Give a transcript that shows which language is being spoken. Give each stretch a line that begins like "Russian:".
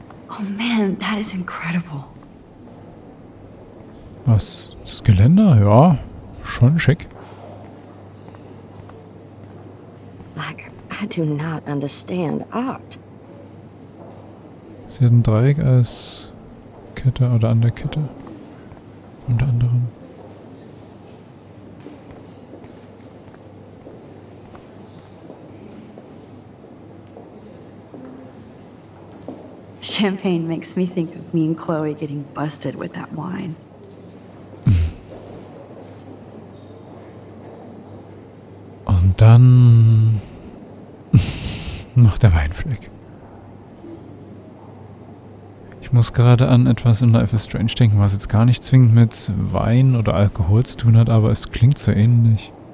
English: Oh man, that is incredible.
German: Was? Das Geländer? Ja, schon schick.
English: Like, I do not understand art.
German: Sie hat ein Dreieck als Kette oder an der Kette. Unter anderem.
English: Champagne makes me think of me and Chloe getting busted with that wine.
German: Und dann noch der Weinfleck. Ich muss gerade an etwas in Life is Strange denken, was jetzt gar nicht zwingend mit Wein oder Alkohol zu tun hat, aber es klingt so ähnlich.